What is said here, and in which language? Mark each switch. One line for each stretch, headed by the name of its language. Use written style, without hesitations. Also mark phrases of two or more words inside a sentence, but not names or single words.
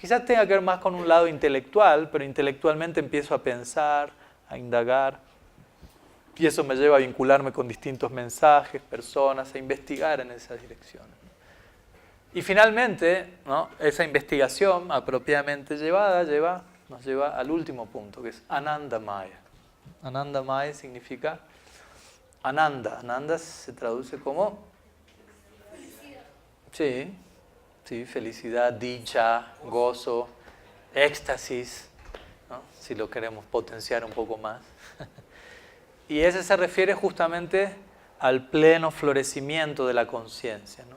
Spanish: Quizás tenga que ver más con un lado intelectual, pero intelectualmente empiezo a pensar, a indagar, y eso me lleva a vincularme con distintos mensajes, personas, a investigar en esa dirección. Y finalmente, ¿no? Esa investigación apropiadamente llevada nos lleva al último punto, que es Anandamaya. Anandamaya significa Ananda. Ananda se traduce como felicidad. Sí, felicidad, dicha, gozo, éxtasis, ¿no? Si lo queremos potenciar un poco más. Y ese se refiere justamente al pleno florecimiento de la conciencia, ¿no?